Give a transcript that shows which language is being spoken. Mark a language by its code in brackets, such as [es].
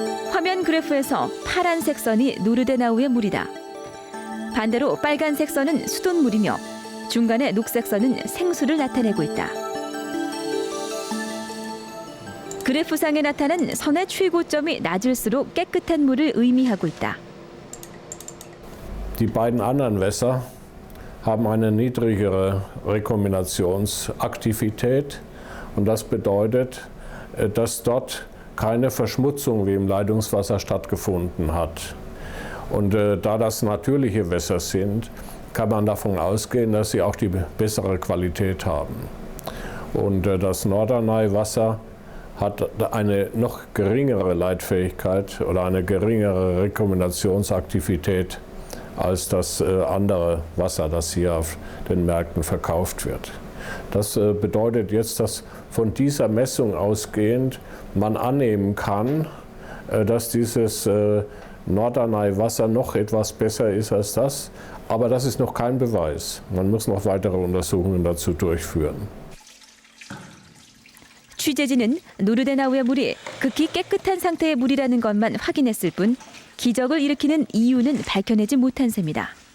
[ko] 화면 그래프에서 파란색 선이 노르데나우의 물이다. 반대로 빨간색 선은 수돗물이며 중간에 녹색 선은 생수를 나타내고 있다. 그래프상에 나타난 선의 최고점이 낮을수록 깨끗한 물을 의미하고 있다. [de] Die beiden anderen Wässer haben eine niedrigere Rekombinationsaktivität und das bedeutet, dass dort keine Verschmutzung wie im Leitungswasser stattgefunden hat. Und da das natürliche Wässer sind, kann man davon ausgehen, dass sie auch die bessere Qualität haben. Und das Norderney-Wasser hat eine noch geringere Leitfähigkeit oder eine geringere Rekombinationsaktivität als das andere Wasser, das hier auf den Märkten verkauft wird. Das bedeutet jetzt, dass von dieser Messung ausgehend man annehmen kann, dass dieses Norderney-Wasser noch etwas besser ist als das. Aber das ist noch kein Beweis. Man muss noch weitere Untersuchungen dazu durchführen. [ko] 취재진은 노르데나우의 물이 극히 깨끗한 상태의 물이라는 것만 확인했을 뿐 기적을 일으키는 이유는 밝혀내지 못한 셈이다.